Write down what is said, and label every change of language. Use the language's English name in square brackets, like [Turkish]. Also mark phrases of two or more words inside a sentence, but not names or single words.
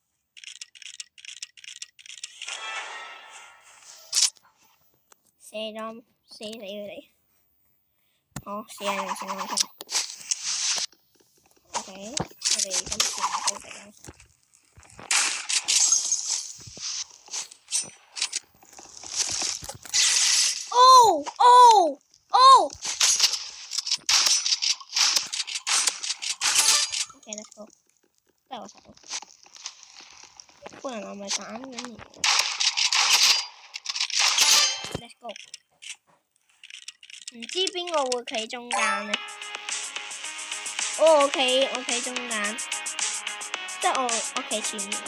[Cantonese] 射咗，死佢哋！好，試下用閃光槍。OK， 我哋今次唔好敵啦。OK， [English] let's go。 [Cantonese] 真係我殺到。個人係咪斬緊嘢 ？ [English] Let's go。 [Cantonese] 唔知邊個會企中間呢？我企中間，即係我企前面。